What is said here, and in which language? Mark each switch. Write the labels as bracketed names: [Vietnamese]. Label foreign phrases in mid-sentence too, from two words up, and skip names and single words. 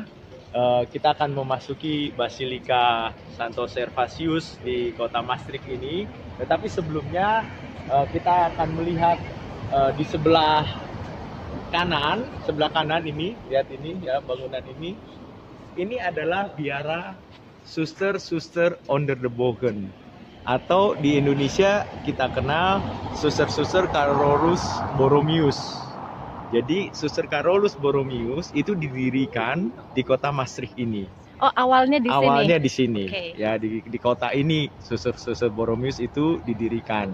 [Indonesian] Kita akan memasuki Basilika Santo Servatius di kota Maastricht ini. Tetapi sebelumnya kita akan melihat di sebelah kanan ini, lihat ini ya, bangunan ini. Ini adalah biara Suster [Dutch] onder de Bogen, [Indonesian] atau di Indonesia kita kenal Suster Carolus Borromeus. Jadi Suster Carolus Borromeus itu didirikan di kota Maastricht ini. Oh, awalnya di sini. Awalnya di sini. Okay. Ya, di kota ini Suster Borromeus itu didirikan.